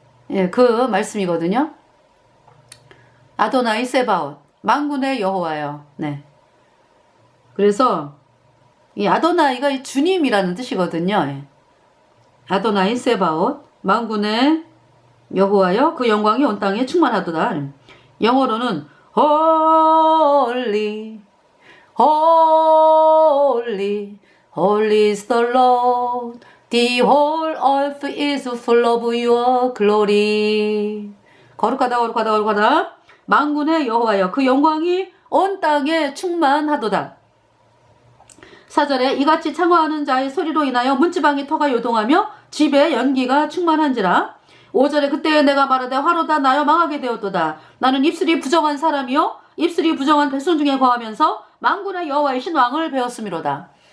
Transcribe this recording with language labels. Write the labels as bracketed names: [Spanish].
[Korean] 예, 그 말씀이거든요. 아도나이 세바옷 만군의 여호와요. 네. 그래서 이 아도나이가 주님이라는 뜻이거든요. 예. 아도나이 세바옷 만군의 여호와여 그 영광이 온 땅에 충만하도다. [English] 영어로는 Holy Holy Holy is the Lord The whole earth is full of your glory. [Korean] 거룩하다 거룩하다 거룩하다 만군의 여호와여 그 영광이 온 땅에 충만하도다. 4절에 이같이 창화하는 자의 소리로 인하여 문지방의 터가 요동하며 집에 연기가 충만한지라. 5절에 그때에 내가 말하되 화로다 나여 망하게 되었도다. 나는 입술이 부정한 사람이요 입술이 부정한 백성 중에 거하면서 만군의 여호와의 신왕을 배웠음이로다.